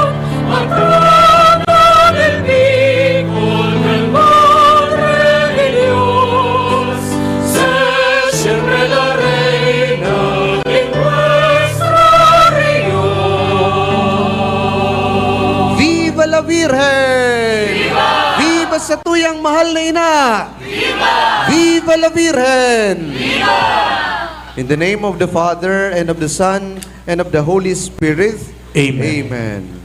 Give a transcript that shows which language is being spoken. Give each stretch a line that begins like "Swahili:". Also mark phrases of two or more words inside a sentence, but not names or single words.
Spanish: Patrona del Bíbol, gran Madre de Dios, sé siempre la reina de nuestra región. Viva la Virgen!
Bikol: Viva sa tuyang mahal na ina!
Spanish: Viva la Virgen!
English: In the name of the Father, and of the Son, and of the Holy Spirit. Amen. Amen.